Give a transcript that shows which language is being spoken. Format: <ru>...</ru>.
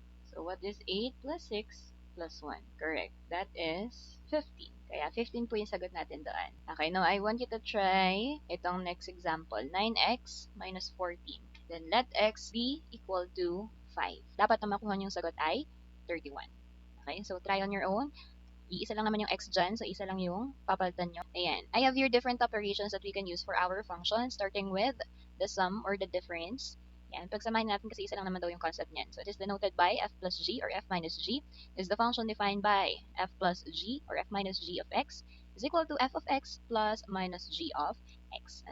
<en>So, what is 8 plus 6 plus 1? Correct. That is 15.</en> <tl>Kaya 15 po yung sagot natin doon.</tl> <en>Okay, now I want you to try itong next example. 9x minus 14. Then let x be equal to 5.</en> <tl>Dapat na makuha niyong sagot ay 31.</tl> <en>Okay, so try on your own.</en> <tl>Iisa lang naman yung x dyan, so isa lang yung papalitan nyo. Ayan.</tl> <en>I have here different operations that we can use for our function, starting with the sum or the difference.</en> <tl>Yan, pagsamahin natin kasi isa lang naman daw yung concept niyan.</tl> <en>So it is denoted by f plus g or f minus g is the function defined by f plus g or f minus g of x is equal to f of x plus minus g of x.</en>